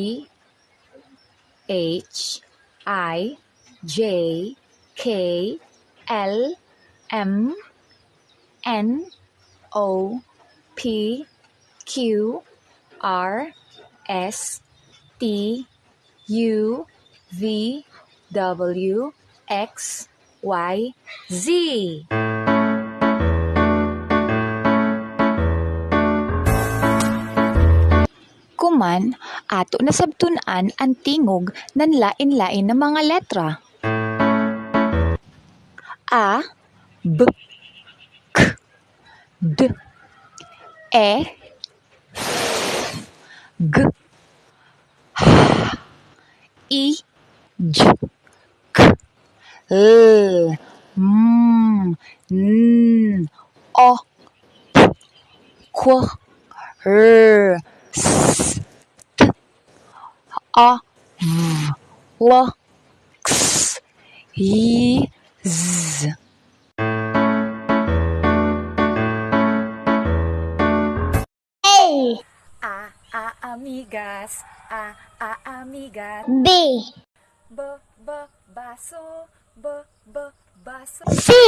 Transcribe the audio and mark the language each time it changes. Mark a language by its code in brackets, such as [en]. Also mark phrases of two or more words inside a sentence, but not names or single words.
[en] H, I, J, K, L, M, N, O, P, Q, R, S, T, U, V, W, X, Y, Z. [ceb] Kuman, ato na sabtunan ang tingog ng lain-lain na mga letra. [en] A, B, K, D, E, F, G, H, I, J, K, L, M, N, O, P, Q, R, S, T, U, V, W, X, Y, Z. [ceb] Amigas, amigas. B, Baso, baso. C,